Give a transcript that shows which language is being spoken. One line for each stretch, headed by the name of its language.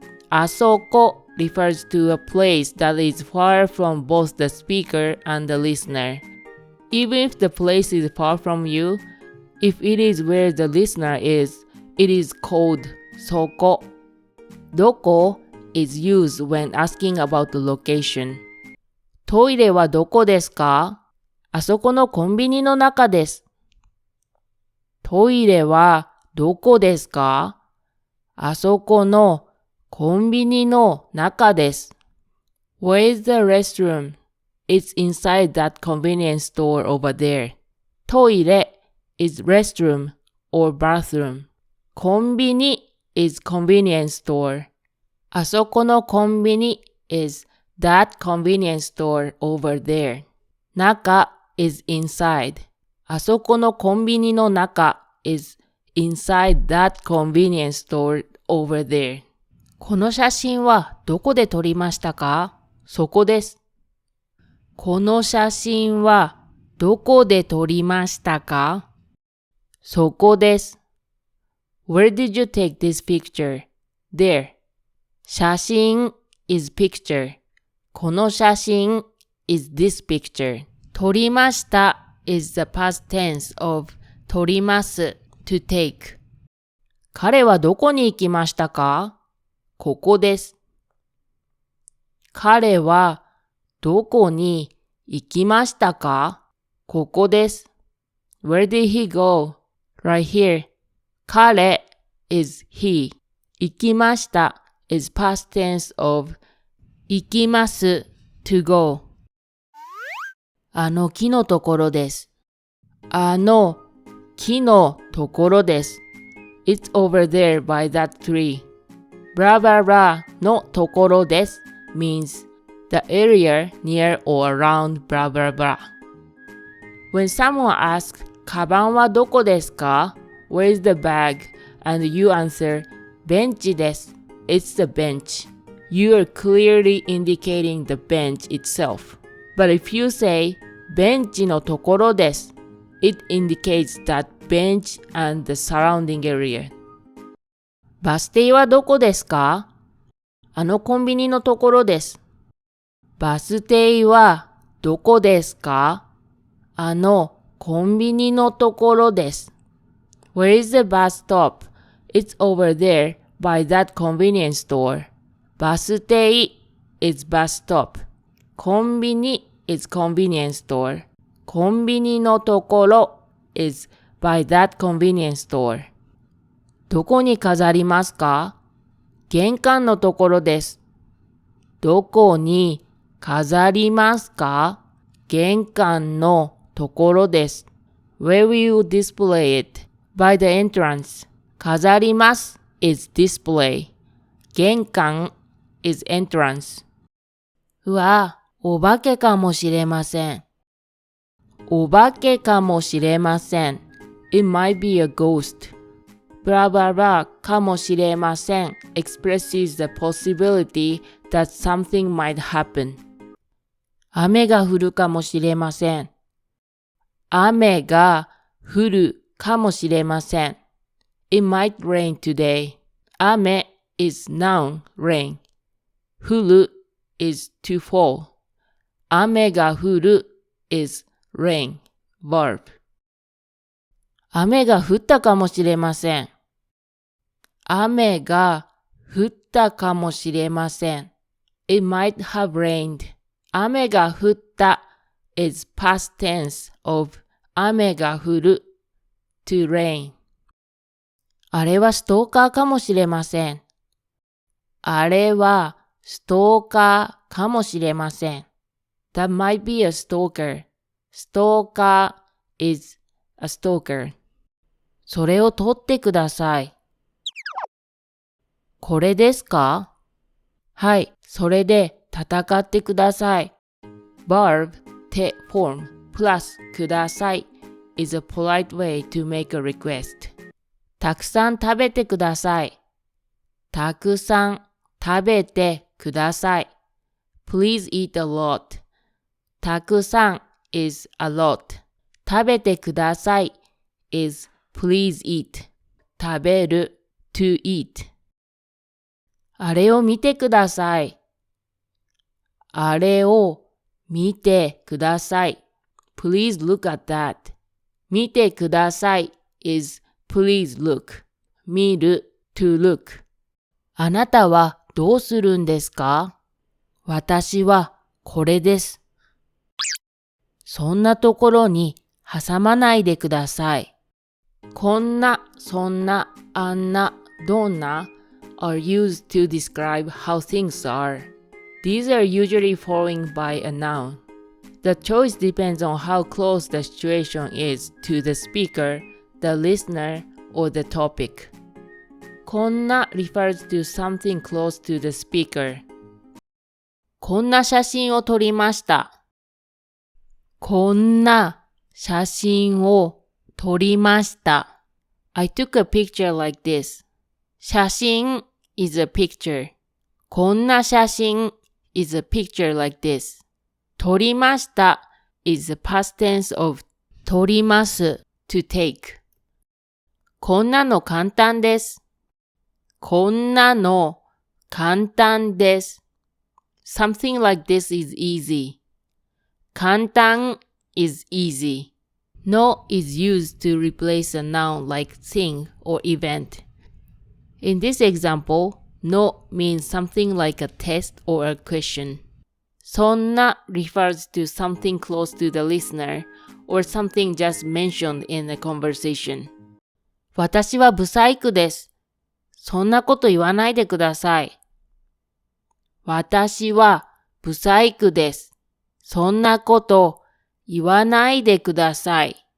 English: あそこ refers to a place that is far from both the speaker and the listener. Even if the place is far from you, if it is where the listener is, it is called そこ。どこ is used when asking about the location.
Japanese: トイレはどこですか？あそこのコンビニの中です。トイレはどこですか？あそこのコンビニの中です。
English: Where is the restroom? It's inside that convenience store over there. トイレ is restroom or bathroom. コンビニ is convenience store. あそこのコンビニ is that convenience store over there. 中 is inside. あそこのコンビニの中 is inside that convenience store over there.
Japanese: この写真はどこで撮りましたか？そこです。この写真はどこで撮りましたか？そこです。
English: Where did you take this picture? There. 写真 is picture. この写真 is this picture. 撮りました is the past tense of 撮ります to take.
Japanese: 彼はどこに行きましたか？ここです。彼はどこに行きましたか？ここです。
English: Where did he go? Right here. 彼 is he. 行きました is past tense of 行きます to go.
Japanese: あの木のところです。あの木のところです。
English: It's over there by that tree. blah blah blah のところです means the area near or around blah blah blah. When someone asks,
Japanese: カバンはどこですか？
English: Where is the bag? And you answer,
Japanese: ベンチです。
English: It's the bench. You are clearly indicating the bench itself. But if you say,
Japanese: ベンチのところです、
English: it indicates that bench and the surrounding area.
Japanese: バス停はどこですか？あのコンビニのところです。バス停はどこですか？あのコンビニのところです。
English: Where is the bus stop? It's over there by that convenience store. バス停 is bus stop. コンビニ is convenience store. コンビニのところ is by that convenience store.
Japanese: どこに飾りますか？玄関のところです。どこに飾りますか？玄関のところです。
English: Where will you display it? By the entrance. 飾ります is display. 玄関 is entrance.
Japanese: うわ、お化けかもしれません。お化けかもしれません。
English: It might be a ghost. blah blah blah かもしれません expresses the possibility that something might happen.
Japanese: 雨が降るかもしれません。雨が降るかもしれません。
English: It might rain today. 雨 is noun, rain. 降る is to fall. 雨が降る is rain, verb.
Japanese: 雨が降ったかもしれません。雨が降ったかもしれません。
English: It might have rained. 雨が降った is past tense of 雨が降る to rain.
Japanese: あれはストーカーかもしれません。あれはストーカーかもしれません。
English: That might be a stalker. ストーカー is a stalker.
Japanese: それを取ってください。これですか？はい、それで戦ってください。
English: verb て form プラスください is a polite way to make a request.
Japanese: たくさん食べてください。たくさん食べてください。
English: Please eat a lot. たくさん is a lot. 食べてください is please eat. 食べる to eat.
Japanese: あれを見てください。あれを見てください。
English: Please look at that. 見てください is please look. 見る to look.
Japanese: あなたはどうするんですか？私はこれです。そんなところに挟まないでください。
English: こんな、そんな、あんな、どんな are used to describe how things are. These are usually following by a noun. The choice depends on how close the situation is to the speaker, the listener, or the topic. こんな refers to something close to the speaker.
Japanese: こんな写真を撮りました。こんな写真を撮りました。
English: I took a picture like this. 写真 is a picture. こんな写真 is a picture like this. 撮りました is the past tense of 取ります to take.
Japanese: こんなの簡単です。こんなの簡単です。
English: Something like this is easy. 簡単 is easy. No is used to replace a noun like thing or event. In this example, no means something like a test or a question. そんな refers to something close to the listener or something just mentioned in a conversation.
Japanese: 私はブサイクです。そんなこと言わないでください。私はブサイクです。そんなこと言わないでください。